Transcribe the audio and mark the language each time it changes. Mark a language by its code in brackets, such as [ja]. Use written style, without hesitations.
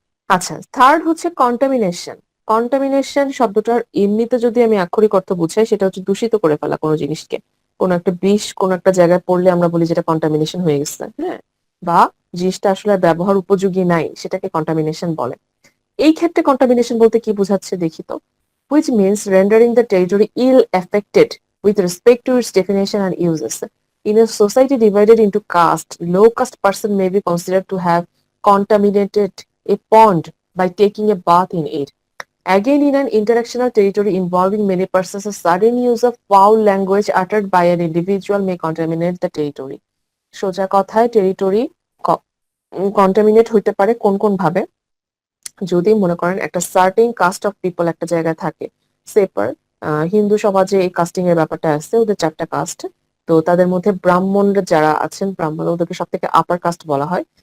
[bn] আচ্ছা, থার্ড হচ্ছে contamination. Contamination শব্দটার এমনিতে যদি আমি আক্ষরিক অর্থ বুঝাই, সেটা হচ্ছে দূষিত করে ফেলা কোনো জিনিসকে। কোনো একটা বিষ কোনো একটা জায়গায় পড়লে আমরা বলি যেটা কন্টামিনেশন হয়ে গেছে, হ্যাঁ, বা জিনিসটা আসলে আর ব্যবহার উপযোগী নাই, সেটাকে কন্টামিনেশন বলে। এই ক্ষেত্রে কন্টামিনেশন বলতে কি বোঝাচ্ছে দেখি তো। [en] which means rendering the territory ill affected with respect to its definition and uses. In a society divided into caste, low caste person may be considered to have contaminated a pond by taking a bath in it. Again, in an interactional territory involving many persons, a sudden use of foul language uttered by an individual may contaminate the territory. [bn] সোজা কথায় territory contaminate হইতে পারে কোন কোন ভাবে, যদি মনে করেন একটা সার্টেন কাস্ট অফ পিপল একটা জায়গায় থাকে। সেপার হিন্দু সমাজে এই কাস্টিং এর ব্যাপারটা আছে, ওদের 4টা কাস্ট। তো তাদের মধ্যে ব্রাহ্মণরা যারা আছেন, ব্রাহ্মণ ওদেরকে সব থেকে আপার কাস্ট বলা হয়।